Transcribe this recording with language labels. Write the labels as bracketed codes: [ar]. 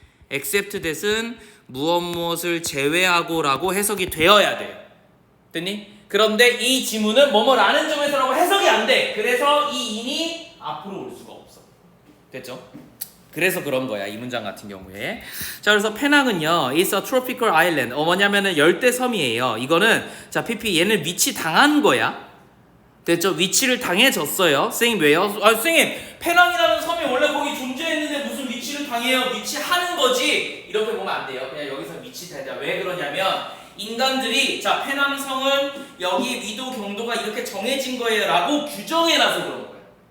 [ko] except that은 무엇을 제외하고 라고 해석이 되어야 돼요. 됐니? 그런데 이 지문은 뭐뭐라는 점에서라고 해석이 안 돼. 그래서 이 in이 앞으로 올 수가 없어. 됐죠? 그래서 그런 거야 이 문장 같은 경우에. 자 그래서 페낭은요 [en] It's a tropical island. [ko] 뭐냐면은 열대 섬이에요. 이거는 자 PP 얘는 위치 당한 거야. 됐죠? 위치를 당해졌어요. 선생님 왜요? 선생님 페낭이라는 섬이 원래 거기 존재했는데 무슨 위치를 당해요? 위치하는 거지. 이렇게 보면 안 돼요. 그냥 여기서 위치되자. 왜 그러냐면 인간들이 자 페낭성은 여기 위도 경도가 이렇게 정해진 거예요 라고 규정해놔서 그런 거예요.